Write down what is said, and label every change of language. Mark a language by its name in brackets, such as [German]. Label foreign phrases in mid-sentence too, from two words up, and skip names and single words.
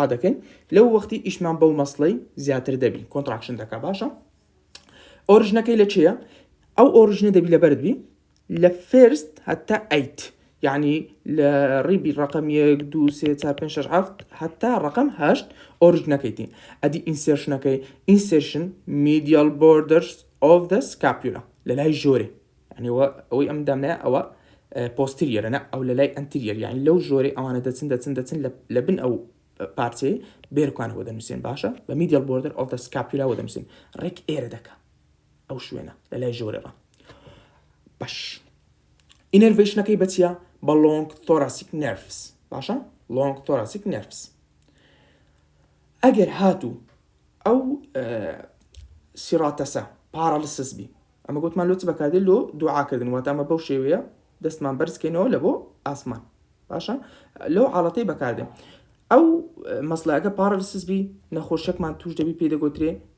[Central Kurdish] دەکەین لەو وەختی ئیشمان بەو مەسڵەی زیاتر دەبین کۆنتراکشن دەکا باشە ئۆریژنەکەی لە چییە ئەو ئۆریژنە دەبی لەبەرت بی لە فێرست هەتا 8 یعنی لە ڕیبی ڕقم 1 2 3 4 5 6 7 هەتا ڕقم 8 ئۆریژنەکەیتی ئەدی ئینسێرشنەکەی ئینسێرشن medial [English] borders of the scapula [Central Kurdish] لە لای ژۆرێ ینی ئەوەی ئەم دامنایە ئەوە پۆستیریەرە نە ئەو لە لای ئەنتیریەر یعنی لەو ژۆرێ ئەوانە دەچن لە بن ئەو پارچەی بێرکوانەوە دەنووسێن باشە بە [English] medial border of the scapula [Central Kurdish] وە دەنووسێن ڕێک ئێرە دەکا ئەو شوێنە لە لای ژۆرەوە باش ئینێرڤێشنەکەی بەچیە بە [English] long thoracic nerves [Central Kurdish] باشە [English] long thoracic nerves. [Central Kurdish] ئەگەر هاتوو ئەو [English] serratus paralysis [Central Kurdish] بی ئەمە گوتمان لۆ چ بەکاردێت لۆ دوعاکردن واتە ئەمە بەو شێوەیە دەستمان بەرزکەینەوە لە بۆ ئاسمان باشە لەو حاڵەتەی بەکاردێن ئەو مەسلەکە پارالیسس بی نەخۆشیەکمان توش دەبی پێ دەگوترێ